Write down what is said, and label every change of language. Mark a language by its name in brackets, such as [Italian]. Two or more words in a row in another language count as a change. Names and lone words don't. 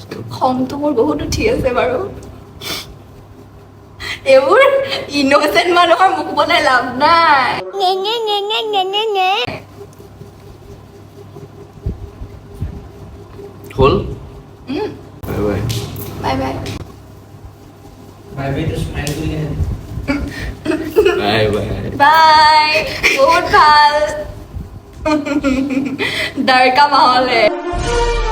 [Assamese] খংটো মোৰ বহুত উঠি আছে বাৰু এইবোৰ ইন'চেণ্ট মানুহৰ মুখ বনাই লাভ নাই হ'ল [English] bye bye bye bye [Hindi] भाई भाई तो स्माइल भी है [English] bye bye [Assamese] বাই বহুত ভাল [Hindi] डर का माहौल है